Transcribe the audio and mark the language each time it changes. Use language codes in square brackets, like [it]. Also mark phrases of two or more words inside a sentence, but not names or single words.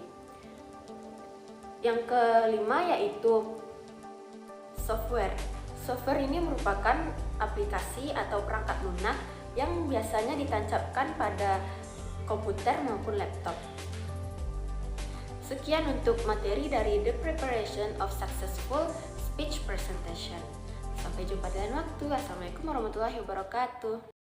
[id] Yang kelima yaitu software. Software ini merupakan aplikasi atau perangkat lunak yang biasanya ditancapkan pada komputer maupun laptop. Sekian untuk materi dari The Preparation of Successful Speech Presentation. [ar] Sampai jumpa di lain waktu. السلام عليكم ورحمة الله وبركاته.